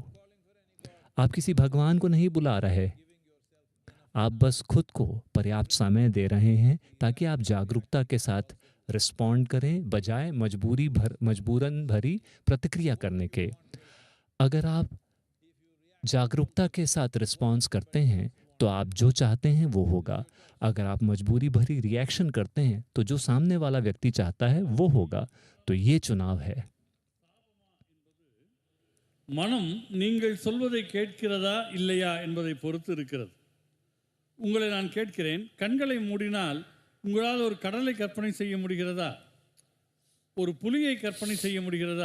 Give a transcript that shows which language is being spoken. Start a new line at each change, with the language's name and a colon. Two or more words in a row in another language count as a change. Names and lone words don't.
Hindi: आप किसी भगवान को नहीं बुला रहे, आप बस खुद को पर्याप्त समय दे रहे हैं ताकि आप जागरूकता के साथ रिस्पॉन्ड करें, बजाय मजबूरन भरी प्रतिक्रिया करने के। अगर आप जागरूकता के साथ रिस्पॉन्स करते हैं तो आप जो चाहते हैं वो होगा। अगर आप मजबूरी भरी रिएक्शन करते हैं तो जो सामने वाला व्यक्ति चाहता है वो होगा। तो ये चुनाव है।
Tamil: மனம் நீங்கள் சொல்வதை கேட்கிறதா இல்லையா என்பதை பொறுத்து இருக்கிறது. உங்களை நான் கேட்கிறேன், கண்களை மூடினால் உங்களால் ஒரு கடலை கற்பனை செய்ய முடிகிறதா? ஒரு புலியை கற்பனை செய்ய முடிகிறதா?